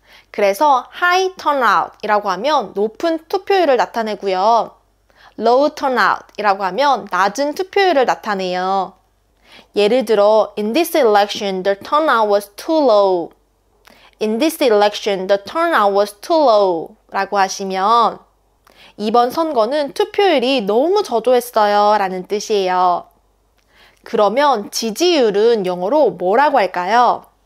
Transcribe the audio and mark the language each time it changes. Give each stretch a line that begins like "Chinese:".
Korean: 그래서 high turnout 이라고 하면 높은 투표율을 나타내고요. low turnout 이라고 하면 낮은 투표율을 나타내요. 예를 들어
English: in this election the turnout was too low. In this election the turnout was too low
Korean: 라고 하시면 이번 선거는 투표율이 너무 저조했어요 라는 뜻이에요. 그러면 지지율은 영어로 뭐라고 할까요?